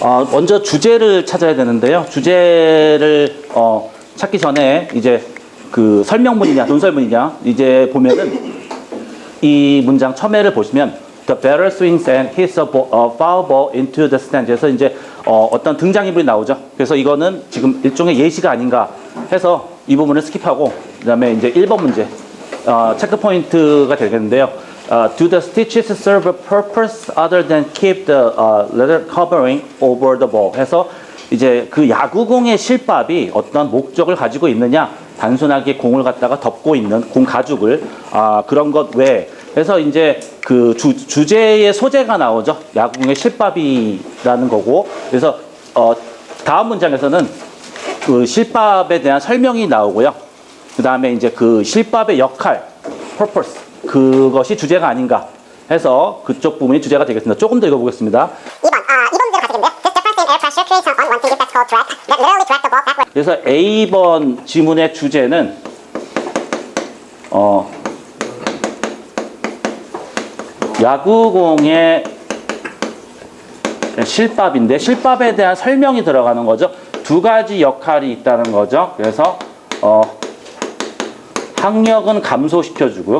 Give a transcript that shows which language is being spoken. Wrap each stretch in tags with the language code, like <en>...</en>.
<ko>먼저 주제를 찾아야 되는데요. 주제를 찾기 전에 이제 그 설명문이냐 논설문이냐 이제 보면은 이 문장 첨예를 보시면</ko> <en>The batter swings and hits a foul ball into the stand.</en> <ko>그래서 이제 어떤 등장인물이 나오죠. 그래서 이거는 지금 일종의 예시가 아닌가 해서 이 부분을 스킵하고 그다음에 이제 1번 문제 체크 포인트가 되겠는데요.</ko> <en>Do the stitches serve a purpose other than keep the leather covering over the ball?</en> <ko>해서 이제 그 야구공의 실밥이 어떤 목적을 가지고 있느냐? 단순하게 공을 갖다가 덮고 있는 공 가죽을 그런 것 외에 그래서 이제 그 주제의 소재가 나오죠. 야구공의 실밥이라는 거고 그래서 다음 문장에서는 그 실밥에 대한 설명이 나오고요. 그 다음에 이제 그 실밥의 역할, purpose 그것이 주제가 아닌가 해서 그쪽 부분이 주제가 되겠습니다. 조금 더 읽어보겠습니다. 2번 문제로 가시겠는데요.</ko> <en>Just the first air pressure creates an unwanted effect that's called drag that literally drags the ball backward.</en> <ko>그래서 A번 지문의 주제는 야구공의 실밥인데 실밥에 대한 설명이 들어가는 거죠. 두 가지 역할이 있다는 거죠. 그래서 항력은 감소시켜주고요.</ko>